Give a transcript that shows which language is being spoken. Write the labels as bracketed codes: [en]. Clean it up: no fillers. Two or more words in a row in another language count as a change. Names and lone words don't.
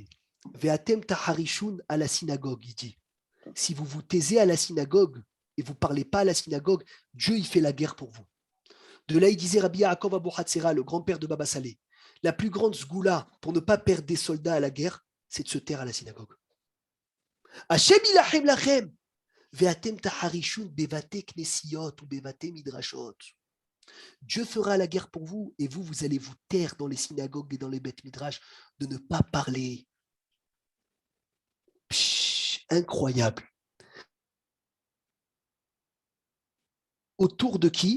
[he] ואתם תחרישון [fr] à la synagogue, il dit. Si vous vous taisez à la synagogue, et vous ne parlez pas à la synagogue, Dieu il fait la guerre pour vous. De là, il disait Rabbi Yaakov Abu Hatzera, le grand-père de Baba Saleh, la plus grande sgoula pour ne pas perdre des soldats à la guerre, c'est de se taire à la synagogue. [he] השם ילחם לכם, ואתם תחרישון בבתי כנסיות ובבתי מדרשות. [fr] Dieu fera la guerre pour vous et vous, vous allez vous taire dans les synagogues et dans les [he] בית מדרש [fr] de ne pas parler. Incroyable. Autour de qui?